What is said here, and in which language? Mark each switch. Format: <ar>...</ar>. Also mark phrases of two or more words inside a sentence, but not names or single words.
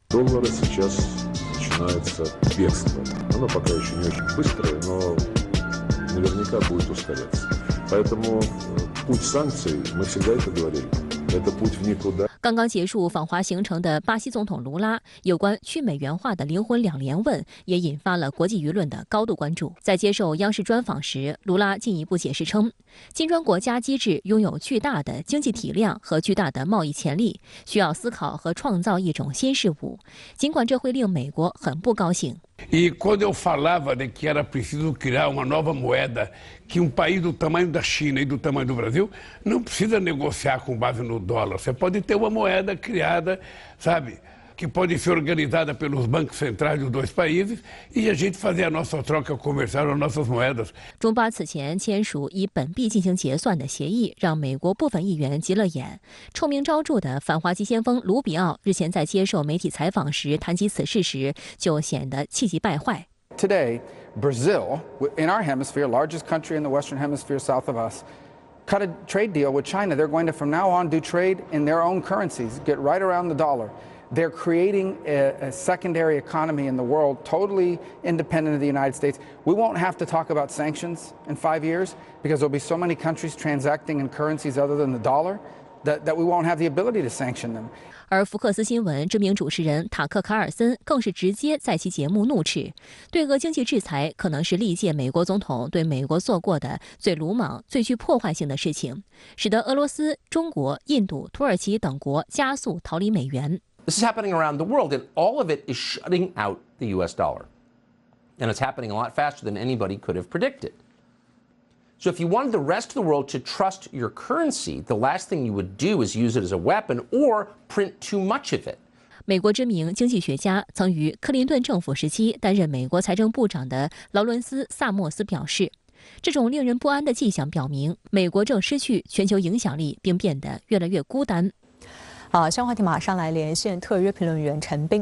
<zh>刚刚结束访华行程的巴西总统卢拉有关去美元化的灵魂2连问，也引发了国际舆论的高度关注。在接受央视专访时，卢拉进一步解释称，金砖国家机制拥有巨大的经济体量和巨大的贸易潜力，需要思考和创造一种新事物，尽管这会令美国很不高兴。</zh> <pt>E quando eu falava de que era preciso criar uma nova moeda, que país do tamanho da China e do tamanho do Brasil não precisa negociar com base no dólar. Você pode ter uma moeda criada, sabe, que pode ser organizada pelos bancos centrais dos 2 países e a gente fazer a nossa troca comercial, as nossas moedas.</pt> <zh>中巴此前签署以本币进行结算的协议，让美国部分议员急了眼。臭名昭著的反华急先锋卢比奥日前在接受媒体采访时谈及此事时，就显得气急败坏。</zh> <en>Today, Brazil, in our hemisphere, largest country in the Western Hemisphere south of us, cut a trade deal with China. They're going to, from now on, do trade in their own currencies, get right around the dollar. They're creating a secondary economy in the world, totally independent of the United States. We won't have to talk about sanctions in 5 years because there'll be so many countries transacting in currencies other than the dollar that we won't have the ability to sanction them.</en> <zh>而福克斯新闻知名主持人塔克·卡尔森更是直接在其节目怒斥，对俄经济制裁可能是历届美国总统对美国做过的最鲁莽、最具破坏性的事情，使得俄罗斯、中国、印度、土耳其等国加速逃离美元。</zh> <en>This is happening around the world, and all of it is shutting out the US dollar. And it's happening a lot faster than anybody could have predicted. So if you wanted the rest of the world to trust your currency, the last thing you would do is use it as a weapon or print too much of it.</en> <zh>美国知名经济学家、曾于克林顿政府时期担任美国财政部长的劳伦斯·萨默斯表示，这种令人不安的迹象表明，美国正失去全球影响力，并变得越来越孤单。好，相关话题马上来连线特约评论员陈斌。</zh>